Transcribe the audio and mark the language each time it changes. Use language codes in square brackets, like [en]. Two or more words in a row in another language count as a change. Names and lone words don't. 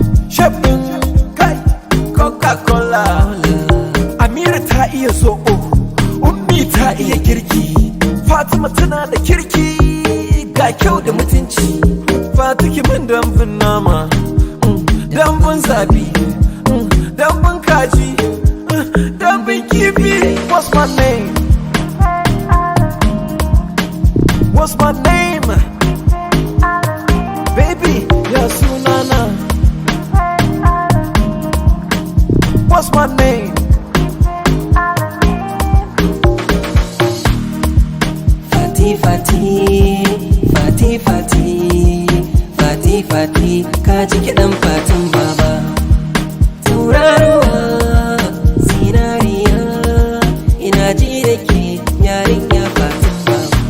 [ha] Chef ɗin kai, Coca-Cola. Amira ta iya zoɓo. Ummi ta iya girki. Fatima tana da kirki. Ga kyau da mutunci. Fati ki min dambun nama. Mm. Dambun zabi. Mm. Dambun kaji. Mm. Dambun kifi. [en] What's my name? What's my name? [ha] Baby, ya sunana. [en] What's my name? [ha] Fati, Fati, Fati, Fati, Fati, Fati, ka ji kiɗan Fatin Baba. Tauraruwa, zinariya, ina ji da ke yarinya Fatin Baba.